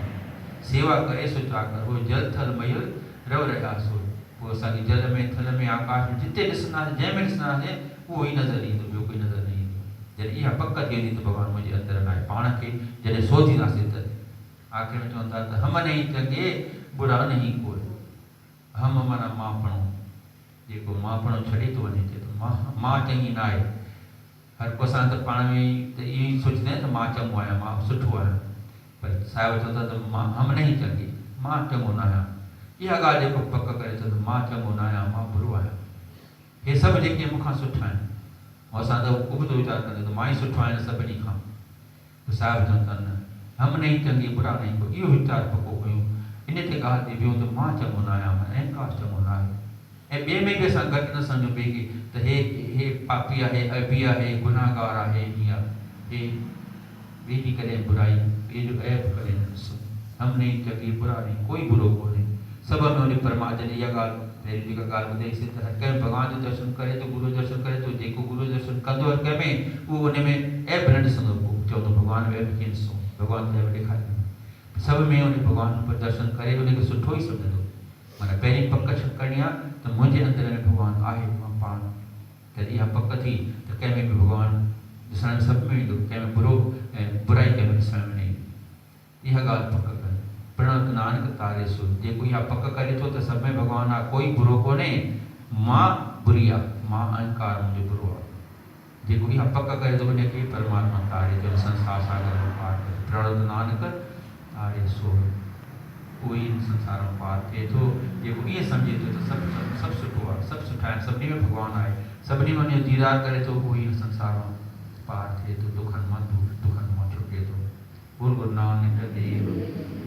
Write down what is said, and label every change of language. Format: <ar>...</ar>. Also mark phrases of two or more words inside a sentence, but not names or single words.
<pa>ਸੇਵਾ ਕਰੇ ਸੋ ਚਾਕਰ ਹੋ, ਜਲ ਥਲ ਮਯਲ ਰਵ ਰਹਿਆ ਸੋ।</pa> <sd>पोइ असांखे जल में थल में आकाश में जिते ॾिसंदासीं, जंहिंमें ॾिसंदासीं उहो ई नज़र ईंदो, ॿियो कोई नज़र न ईंदो। जॾहिं इहा पक थी वेंदी त भॻवानु मुंहिंजे अंदरि में आहे। पाण खे जॾहिं सोचींदासीं त आख़िर में चवनि था त</sd> <pa>ਹਮ ਨਹੀਂ ਚੰਗੇ ਬੁਰਾ ਨਹੀਂ ਕੋਈ,</pa> <sd>हम माना मापणो, जेको मापणो छॾे थो वञे चए थो मां चङी न आहे। हर को असां त पाण में त इहो ई सोचंदा आहियूं त मां चङो आहियां, मां सुठो आहियां, पर साहिब चवंदा त मां</sd> <pa>ਹਮ ਨਹੀਂ ਚੰਗੀ,</pa> <sd>मां चङो न आहियां। इहा ॻाल्हि जेको पक करे थो त मां चङो न आहियां, मां बुरो आहियां। हे सभु जेके मूंखां सुठा आहिनि, ऐं असां त उहो बि वीचार कंदा त मां ई सुठो आहियां सभिनी खां। साहिब चवनि था न,</sd> <pa>ਹਮ ਨਹੀਂ ਚੰਗੀ ਬੁਰਾ ਨਹੀਂ ਕੋਈ,</pa> <sd>इहो वीचार पको कयूं। इन ते ॻाल्हि ते वियो त मां चङो न आहियां, मां अहंकार चङो न आहे। ऐं ॿिए में बि असां घटि न सम्झूं ॿिए खे त हे पापी आहे, अबी आहे, गुनाहगार आहे, हीअं हे ॿिए जी कॾहिं बुराई, ॿिए जो ऐब कॾहिं न ॾिसूं।</sd> <pa>ਹਮ ਨਹੀਂ ਚੰਗੀ ਬੁਰਾ ਨਹੀਂ,</pa> <sd>कोई बुरो कोन्हे, सभ में उन परमात्मा जॾहिं इहा ॻाल्हि पहिरीं जेका ॻाल्हि ॿुधाईसीं त हर कंहिं भॻवान जो दर्शन करे थो, गुरू जो दर्शन करे थो, जेको गुरू जो दर्शन कंदो हर कंहिं में उहो उन में ऐब न ॾिसंदो, पोइ चवंदो भॻवान में ऐब कीअं ॾिसूं, भॻवान खे ऐब ॾेखारींदो। सभ में उन भॻवान पर दर्शन करे उनखे सुठो ई सम्झंदो। माना पहिरीं पक करणी आहे त मुंहिंजे अंदरि में भॻवानु आहे, मां पाण। त इहा पक थी त कंहिं में बि भॻवानु ॾिसण में सभ में ईंदो, कंहिं में बुरो ऐं बुराई कंहिं में ॾिसण में न ईंदी। इहा ॻाल्हि पक कर,</sd> <pa>ਪ੍ਰਣਤ ਨਾਨਕ ਤਾਰੇ ਸੋ,</pa> <sd>जेको इहा पक करे थो त सभ में भॻवानु आहे, कोई बुरो कोन्हे, मां बुरी आहे, मां अहंकार मुंहिंजो बुरो आहे। जेको इहा पक करे थो उनखे परमात्मा तारे थो, संसार सागर में पार करे।</sd> <pa>ਪ੍ਰਣਤ ਨਾਨਕ ਤਾਰੇ ਸੋ,</pa> <sd>कोई संसार में पार थिए थो। जेको ईअं सम्झे थो त सभु सुठो आहे, सभु सुठा आहिनि, सभिनी में भॻवानु आहे, सभिनी में उनजो दीदार करे थो, उहो ई संसार में पार थिए थो, दुखनि मां छुटे थो। गुरू नानक देव</sd>